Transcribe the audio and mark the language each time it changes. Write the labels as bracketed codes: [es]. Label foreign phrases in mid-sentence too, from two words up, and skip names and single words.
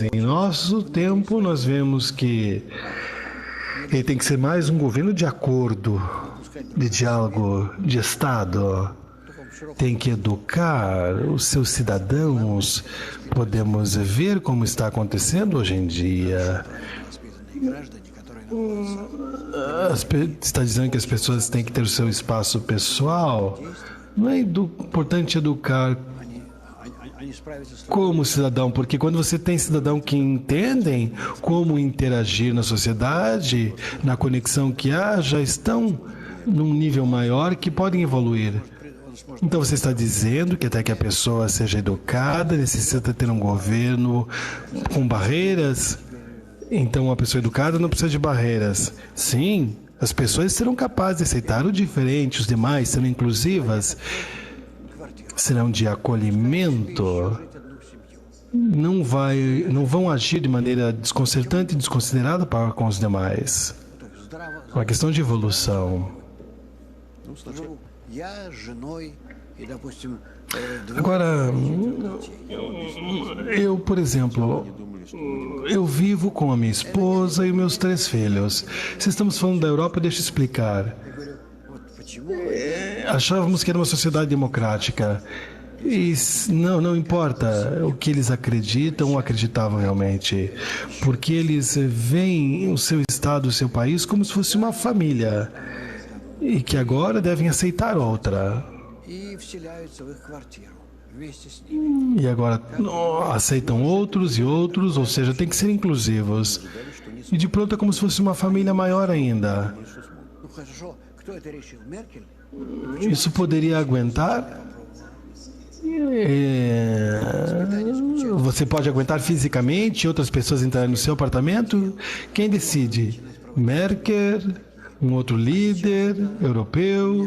[pt] Em nosso tempo, nós vemos que ele tem que ser mais um governo de acordo, de diálogo, de Estado. Tem que educar os seus cidadãos. Podemos ver como está acontecendo hoje em dia. [ru] Воспитанные граждане, которые [pt] Está dizendo que as pessoas têm que ter o seu espaço pessoal. Não é importante educar [ru] они справятся с [pt] como cidadão, porque quando você tem cidadão que entendem como interagir na sociedade, na conexão que há, já estão num nível maior que podem evoluir. Então você está dizendo que até que a pessoa seja educada, necessita ter um governo com barreiras. Então uma pessoa educada não precisa de barreiras. Sim, as pessoas serão capazes de aceitar o diferente, os demais serão inclusivas, serão de acolhimento, não vão agir de maneira desconcertante e desconsiderada para com os demais. [ru] здраво. [pt] Uma questão de evolução. [ru] Живу я с женой и, допустим, [pt] Agora, eu, por exemplo, eu vivo com a minha esposa e meus 3 filhos. Se estamos falando da Europa, deixa eu explicar. [ru] я говорю, вот почему [pt] Achávamos que era uma sociedade democrática. E não importa o que eles acreditam ou acreditavam realmente, porque eles veem o seu estado, o seu país como se fosse uma família e que agora devem aceitar outra. [ru] и вселяются в их квартиру вместе с ними. [pt] E agora aceitam outros e outros, ou seja, tem que ser inclusivos. E de pronto é como se fosse uma família maior ainda. [ru] Ну хорошо, кто это решил? Меркель? [pt] Isso poderia aguentar? Você pode aguentar fisicamente outras pessoas entrarem no seu apartamento? Quem decide? Merkel, um outro líder europeu.